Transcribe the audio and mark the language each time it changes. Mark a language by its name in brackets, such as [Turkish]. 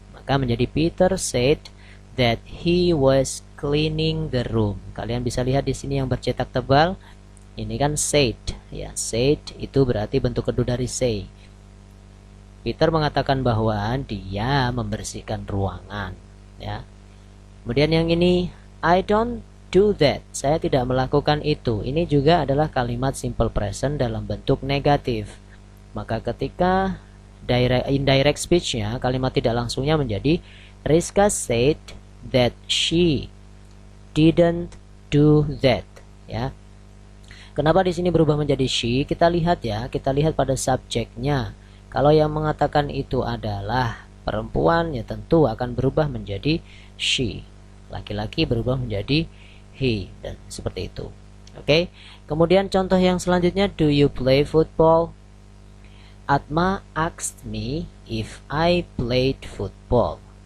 [Indonesian] Maka menjadi [English] Peter said that he was cleaning the room. [Indonesian] Kalian bisa lihat di sini yang bercetak tebal. Ini kan said, ya. Said itu berarti bentuk kedua dari say. Peter mengatakan bahwa dia membersihkan ruangan, ya. Kemudian yang ini, [English] I don't do that. [Indonesian] Saya tidak melakukan itu. Ini juga adalah kalimat simple present dalam bentuk negatif. Maka ketika indirect speech-nya, kalimat tidak langsungnya menjadi [English] Rizka said that she didn't do that. [Indonesian] Ya. Kenapa di sini berubah menjadi she? Kita lihat ya, kita lihat pada subjeknya. Kalau yang mengatakan itu adalah perempuan, ya tentu akan berubah menjadi she. Laki-laki berubah menjadi he, dan seperti itu. Oke. Kemudian contoh yang selanjutnya, [English] do you play football? Atma asked me if I played football.